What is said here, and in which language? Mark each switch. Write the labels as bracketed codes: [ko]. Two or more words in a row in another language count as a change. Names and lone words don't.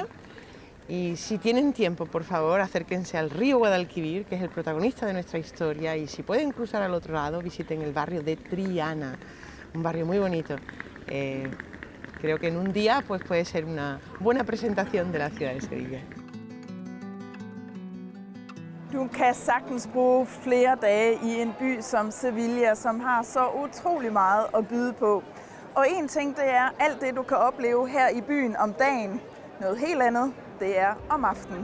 [es] Y si tienen tiempo, por favor, acérquense al río Guadalquivir, que es el protagonista de nuestra historia, y si pueden cruzar al otro lado, visiten el barrio de Triana, un barrio muy bonito. Creo que en un día pues, puede ser una buena presentación de la ciudad de Sevilla. [da] Du kan sagtens bruge flere dage i en by som Sevilla, som har så utrolig meget at byde på. Og en ting, det er alt det, du kan opleve her i byen om dagen. Noget helt andet, det er om aftenen.